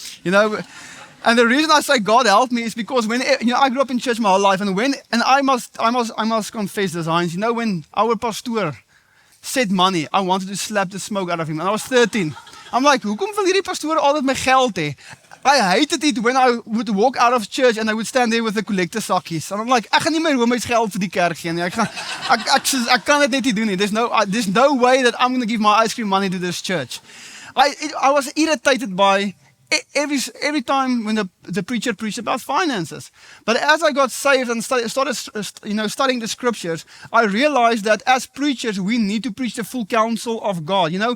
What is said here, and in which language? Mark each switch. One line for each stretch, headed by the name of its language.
English: And the reason I say God help me is because when I grew up in church my whole life, and I must confess this, Heinz, when our pastor said money, I wanted to slap the smoke out of him. And I was 13. I'm like,
Afrikaans: hoekom wil hierdie pastoor altyd my geld hê?
English: I hated it when I would walk out of church and I would stand there with the collector sakkies. And I'm like,
Afrikaans: ek gaan nie my Romeins geld vir die kerk gee nie. Ek kan dit net nie doen nie.
English: There's no way that I'm going to give my ice cream money to this church. I was irritated by every time when the preacher preached about finances. But as I got saved and started studying the scriptures, I realized that as preachers, we need to preach the full counsel of God.